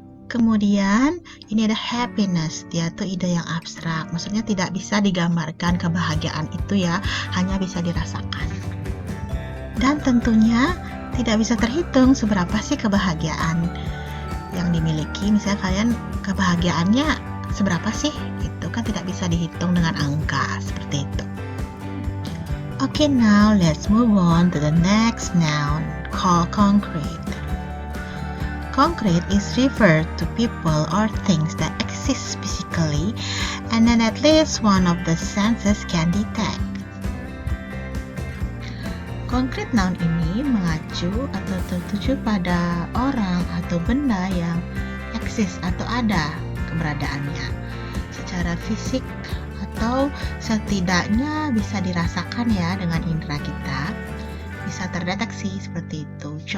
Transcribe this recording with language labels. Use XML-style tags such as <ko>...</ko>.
<id>Kemudian ini ada happiness, dia tuh ide yang abstrak, maksudnya tidak bisa digambarkan kebahagiaan itu ya, hanya bisa dirasakan. Dan tentunya tidak bisa terhitung seberapa sih kebahagiaan yang dimiliki. Misalnya kalian kebahagiaannya seberapa sih, itu kan tidak bisa dihitung dengan angka seperti itu.</id> <en>Okay, now let's move on to the next noun called concrete. Concrete is referred to people or things that exist physically and then at least one of the senses can detect.</en> <id>Concrete noun ini mengacu atau tertuju pada orang atau benda yang eksis atau ada keberadaannya secara fisik atau setidaknya bisa dirasakan ya dengan indera kita, bisa terdeteksi seperti itu.</id>